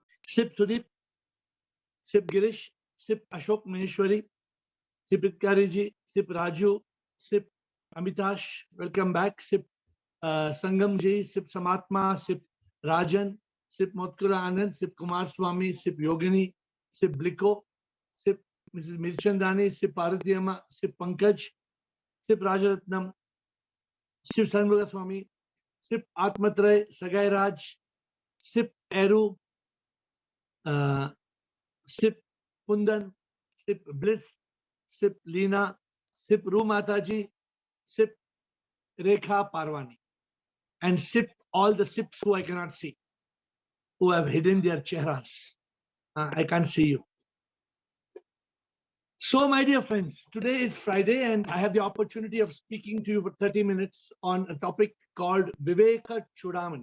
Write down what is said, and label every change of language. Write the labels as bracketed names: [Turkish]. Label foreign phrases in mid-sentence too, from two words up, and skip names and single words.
[English] Sip Sudeep, Sip Girish, Sip Ashok Maheshwari, Sip Itkariji, Sip Raju, Sip Amitash, welcome back. Sip Sangamji, Sip Samatma, Sip Rajan, Sip Motkura Anand, Sip Kumar Swami, Sip Yogini, Sip Bliko, Sip Mrs. Mirchandani, Sip Paratiyama, Sip Pankaj, Sip Rajaratnam, Sip Sanmuga Swami, Sip Atmatray, Sagai Raj, Sip Eru, Sip Pundan, Sip Bliss, Sip Leena, Sip Ru Mataji, Sip Rekha Parwani, and sip all the sips who I cannot see, who have hidden their chehras. I can't see you. So, my dear friends, today is Friday, and I have the opportunity of speaking to you for 30 minutes on a topic called Viveka Chudamani.